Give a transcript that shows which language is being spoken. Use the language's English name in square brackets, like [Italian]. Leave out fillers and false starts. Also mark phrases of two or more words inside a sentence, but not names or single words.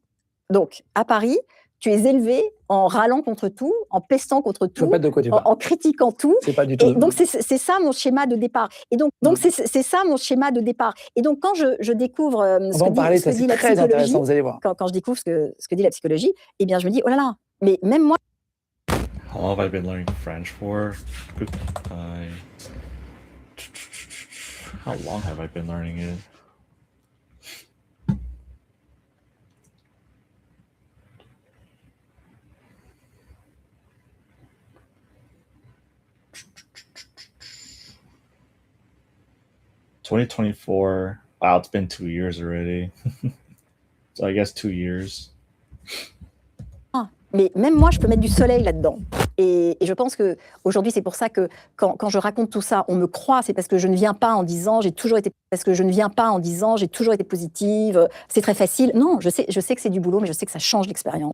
[French] Donc, à Paris, tu es élevé en râlant contre tout, en pestant contre tout, en critiquant tout. C'est pas du tout. Et donc, c'est ça mon schéma de départ. Et donc c'est ça mon schéma de départ. Et donc, quand je découvre ce que dit la psychologie, vous allez voir. Quand je découvre ce que dit la psychologie, eh bien, je me dis, oh là là, mais même moi... [English] How long have I been learning French for? How long have I been learning it? ...2024. Wow, it's been 2 years already. So I guess 2 years. [French] Mais même moi, je peux mettre du soleil là-dedans. Et je pense qu'aujourd'hui, c'est pour ça que quand je raconte tout ça, on me croit, c'est parce que je ne viens pas en disant j'ai toujours été positive, c'est très facile. Non, je sais que c'est du boulot, mais je sais que ça change l'expérience.